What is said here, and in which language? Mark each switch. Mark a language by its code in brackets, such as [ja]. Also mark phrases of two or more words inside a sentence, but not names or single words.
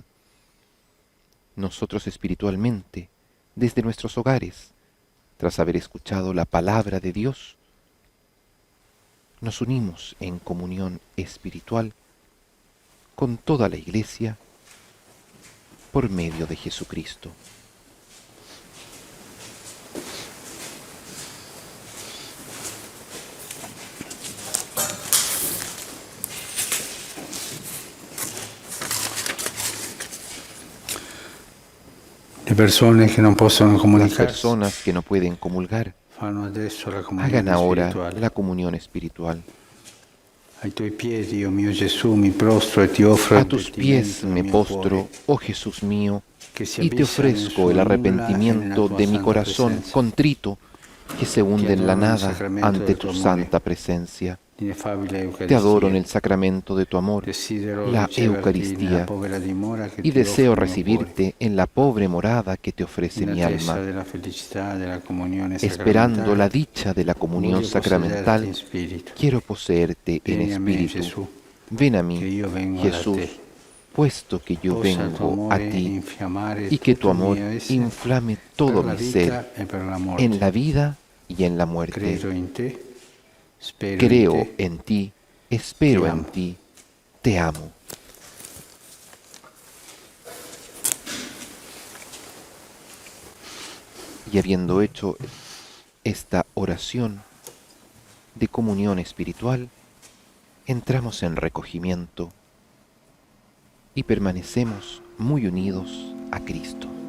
[es] Nosotros espiritualmente, desde nuestros hogares, tras haber escuchado la palabra de Dios, nos unimos en comunión espiritual con toda la Iglesia por medio de Jesucristo. [it] Le persone che non possono [es] Las [it] comunicarsi [es] personas que no pueden comulgar, [it] fanno adesso la [es] hagan [it] comunione [es] ahora [it] spirituale. [es] la comunión espiritual. [it] Ai tuoi piedi, o mio Gesù, mi prostro e ti offro [es] A [it] il [es] tus pies [it] pentimento del [es] me [it] mio [es] postro, [it] cuore, [es] oh Jesús mío, [it] che si [es] y te [it] abissa nel [es] ofrezco [it] suo [es] el [it] nulla e [es] arrepentimiento [it] nella tua [es] de mi [it] santa [es] corazón [it] presenza. [es] contrito, que se hunde en la [it] adoro nel [es] nada [it] sacramento [es] ante [it] del [es] tu [it] tuo amore. [es] santa presencia. [it] L'ineffabile Eucaristia. [es] Te adoro en el sacramento de tu amor, [it] Desidero [es] la [it] riceverti nella [es] Eucaristía, [it] povera dimora che [es] y [it] ti [es] deseo [it] offre il mio cuore, [es] recibirte en la pobre morada que te ofrece [it] in [es] mi [it] attesa [es] alma, [it] della felicità della comunione [es] esperando la [it] sacramentale. [es] dicha de la comunión [it] Voglio possederti [es] sacramental. [it] in spirito. [es] Quiero poseerte en [it] Vieni a me, [es] espíritu. [it] Gesù, [es] Ven a [it] che [es] mí, [it] io vengo da [es] Jesús, [it] te. [es] puesto que yo [it] Possa il tuo [es] vengo a [it] amore [es] ti, [it] infiammare [es] y que tu [it] tutto il [es] amor [it] mio essere [es] inflame todo [it] per la [es] mi [it] vita [es] ser, [it] e per la morte. [es] en la vida y en la muerte. [it] Credo in te, spero [es] Creo [it] in te. [es] en ti, espero [it] Te [es] en [it] amo. [es] ti, te amo. Y habiendo hecho esta oración de comunión espiritual, entramos en recogimiento y permanecemos muy unidos a Cristo.